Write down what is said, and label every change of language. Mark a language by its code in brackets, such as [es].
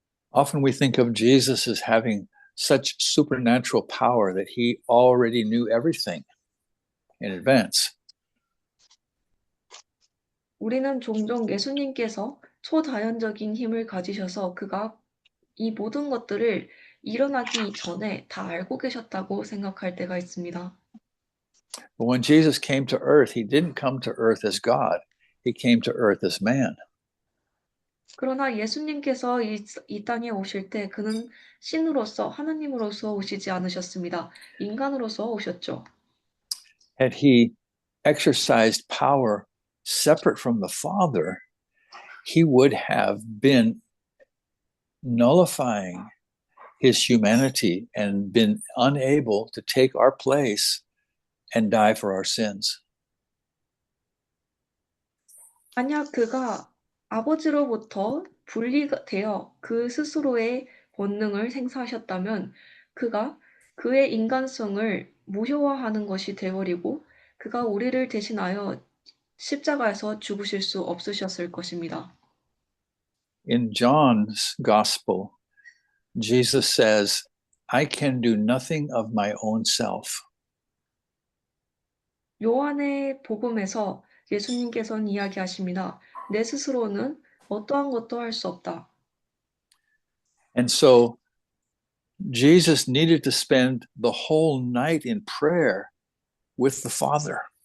[en] Often we think of Jesus as having such supernatural power that he already knew everything in advance. [ko] 우리는 종종 예수님께서 초자연적인 힘을 가지셔서 그가 이 모든 것들을 일어나기 전에 다 알고 계셨다고 생각할 때가 있습니다. [en] But when Jesus came to earth, he didn't come to earth as God. He came to earth as man. [ko] 그러나 예수님께서 이 땅에 오실 때 그는 신으로서 하나님으로서 오시지 않으셨습니다. 인간으로서 오셨죠. [en] Had he exercised power separate from the Father, he would have been nullifying his humanity and been unable to take our place and die for our sins. [ko] 만약 그가 아버지로부터 분리되어 그 스스로의 본능을 행사하셨다면 그가 그의 인간성을 무효화하는 것이 되어버리고 그가 우리를 대신하여 십자가에서 죽으실 수 없으셨을 것입니다. [en] In John's gospel, Jesus says, I can do nothing of my own self. [ko] 요한의 복음에서 예수님께서는 이야기하십니다. 내 스스로는 어떠한 것도 할 수 없다. [en] And so Jesus needed to spend the whole night in prayer with the Father.